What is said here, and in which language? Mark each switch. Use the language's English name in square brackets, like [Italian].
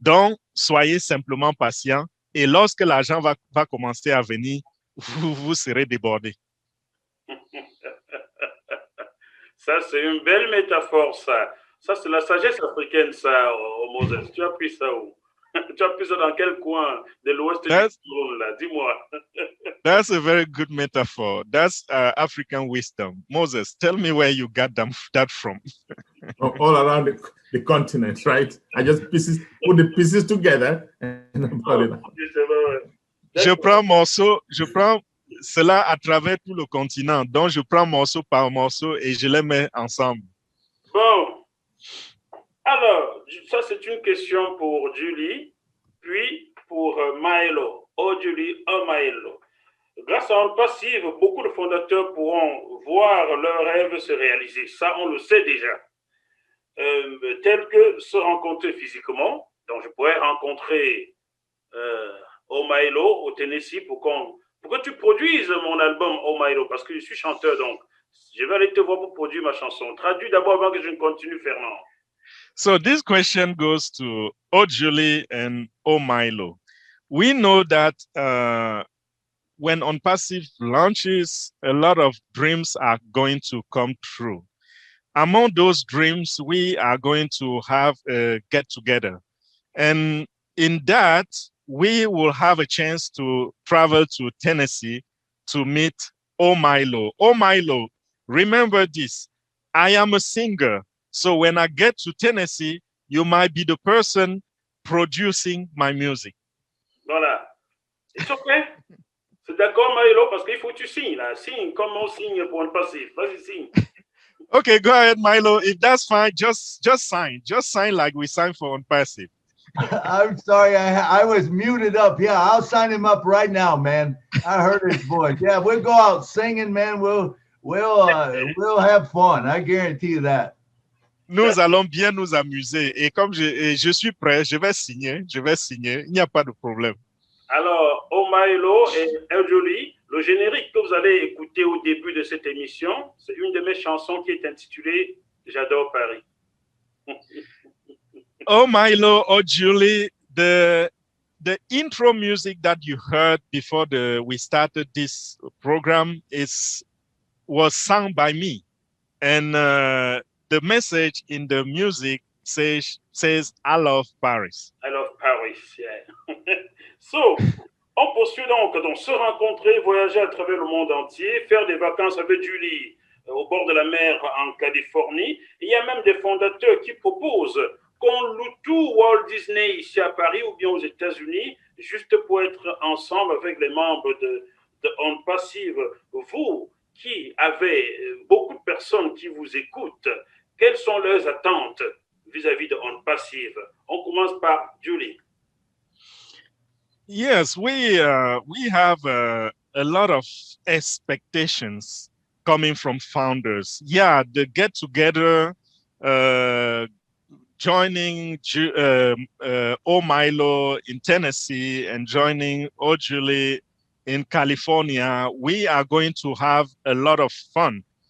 [French] Donc, soyez simplement patient. Et lorsque l'argent va commencer à venir, vous serez débordés. Ça, c'est une belle métaphore, ça. Ça, c'est la sagesse africaine, ça, Moses. Tu as pris ça où? Tu as pris ça dans quel coin de l'ouest du monde, là? Dis-moi. [English] That's a very good metaphor. That's African wisdom. Moses, tell me where you got that from. All around the continent, right? I just put the pieces together and put it. [French] Je prends cela à travers tout le continent. Donc, je prends morceau par morceau et je les mets ensemble. Bon. Alors, ça, c'est une question pour Julie, puis pour Milo. Julie, Milo. Grâce à Onpassive, beaucoup de fondateurs pourront voir leurs rêves se réaliser. Ça, on le sait déjà. Tels que se rencontrer physiquement. Donc, je pourrais rencontrer Milo au Tenesse pour que tu produises mon album Milo, parce que je suis chanteur, donc je vais aller te voir pour produire ma chanson. Traduis d'abord avant que je ne continue, Fernand. [English] So this question goes to Julie and Milo. We know that when Onpassive launches, a lot of dreams are going to come true. Among those dreams, we are going to have a get-together. And in that, we will have a chance to travel to Tennessee to meet Milo. Milo, remember this, I am a singer. So when I get to Tennessee, you might be the person producing my music. [French] Voilà. [English] It's okay. [French] C'est d'accord, Milo, parce qu'il faut que tu signes, là. Signe comme on signe pour Onpassive. Vas-y, signe. [English] Okay, go ahead, Milo. If that's fine, just sign. Just sign like we signed for Onpassive. I'm sorry, I was muted up. Yeah, I'll sign him up right now, man. I heard his voice. Yeah, we'll go out singing, man. We'll have fun. I guarantee you that. [French] Nous allons bien nous amuser. Et comme je suis prêt, je vais signer. Il n'y a pas de problème. Alors, Milo et Julie, le générique que vous allez écouter au début de cette émission, c'est une de mes chansons qui est intitulée J'adore Paris. [English] Milo, Julie, the intro music that you heard before we started this program was sung by me. And the message in the music says, I love Paris. I love Paris, yeah. [French] So, on poursuit donc se rencontrer, voyager à travers le monde entier, faire des vacances avec Julie au bord de la mer en Californie. Il y a même des fondateurs qui proposent qu'on loue tout Walt Disney ici à Paris ou bien aux États-Unis, juste pour être ensemble avec les membres de Onpassive. Vous, qui avez beaucoup de personnes qui vous écoutent, quelles sont leurs attentes vis-à-vis de Onpassive? On commence par Julie. [English] Yes, we have a lot of expectations coming from founders. Yeah, the get-together, joining Milo in Tennessee and joining Julie in California, we are going to have a lot of fun.